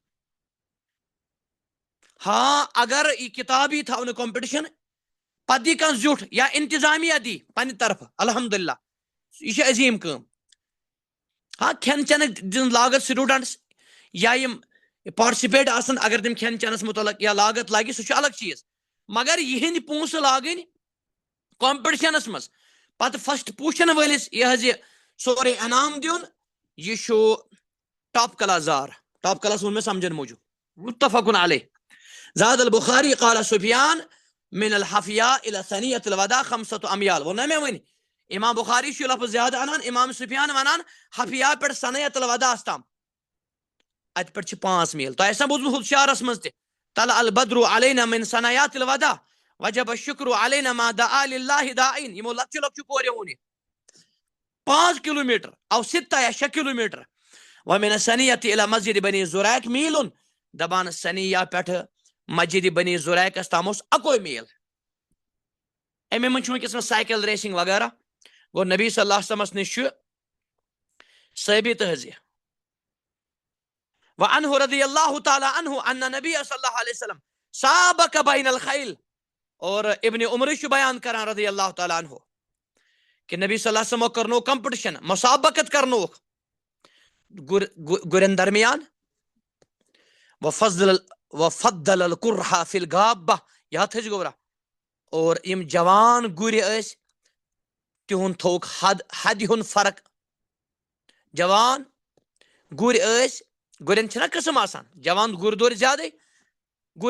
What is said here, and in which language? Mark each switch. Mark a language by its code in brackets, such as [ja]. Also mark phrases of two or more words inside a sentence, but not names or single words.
[ks] ہاں اگر یہِ کِتاب یی تھاونہٕ کمپٹشن پتہٕ دی کانٛہہ زیُٹھ یا انتظامیہ دی پننہِ طرفہٕ الحمدللہ یہِ چھِ عظیٖم کٲم ہاں کھٮ۪ن چٮ۪نٕکۍ دِن لاگت سٹوٗڈنٹس یا یِم پاٹسپیٹ آسن اگر تِم کھٮ۪ن چٮ۪نس مُتعلق یا لاگت لگہِ سُہ چھُ الگ چیٖز مگر یِہنٛدۍ پونٛسہٕ لاگٕنۍ کمپٹشنس منٛز پتہٕ فسٹ پوزیشن وٲلِس یہِ حظ یہِ سورُے انعام دیُن یہِ چھُ [en] top class [ks] زار [en] top class [ks] ووٚن مےٚ سمجھن موٗجوٗب [ar] متفق علیہ زاد البخاری قال سفیان من الحفیا الى ثنیت الوداع [ks] 5 امیال ووٚن نا مےٚ وۄنۍ امام بخاری چھُ لفظ زیادٕ انان امام سفیان ونان حفیا پٮ۪ٹھ ثنیت الوداعس تام اتہِ پٮ۪ٹھ چھِ 5 میل تۄہہِ آسہِ نا بوٗزمُت ہُتھ شعرس منٛز تہِ [ar] طلع البدر علینا من ثنیات الوداع وجب الشکر علینا ما دعا للہ داعین [ks] یِمو لۄکچو لۄکچو کوریو ووٚن یہِ 5 کِلوٗمیٖٹر او 6 یا 6 کِلوٗمیٖٹر [ar] ومن سنیت الى مسجد بنی زُریق [ks] میٖلُن دپان سنیا پٮ۪ٹھٕ مسجد بنی زُریقس تام اوس 1 میل امے منٛز چھُ وٕنکیٚس [en] cycle racing [ks] وغیرہ گوٚو نبی [ar] صلی اللہ علیہ وسلمس [ks] نِش چھُ ثٲبت حظ یہِ [ar] وعنہ رضی اللہ تعالیٰ عنہ ان نبی صلی اللہ علیہ وسلم سابق بین الخیل [ks] اور ابن عمر چھُ بیان کران [ar] رضی اللہ تعالیٰ عنہ [ks] کہ نبی [ar] صلی اللہ علیہ وسلمو [ks] کرنو کمپٹشن مسابقت کرنوکھ گُرٮ۪ن درمیان [ar] وفضل القرحہ فی الغابہ [ks] یاد تھٲیزِ گوبرا اور یِم جوان گُرۍ ٲسۍ تِہُنٛد تھوٚوُکھ حدِ ہُنٛد فرق جوان گُرۍ ٲسۍ گُرٮ۪ن چھِنہ قٕسم آسان جوان گُرۍ دورِ زیادے گُرۍ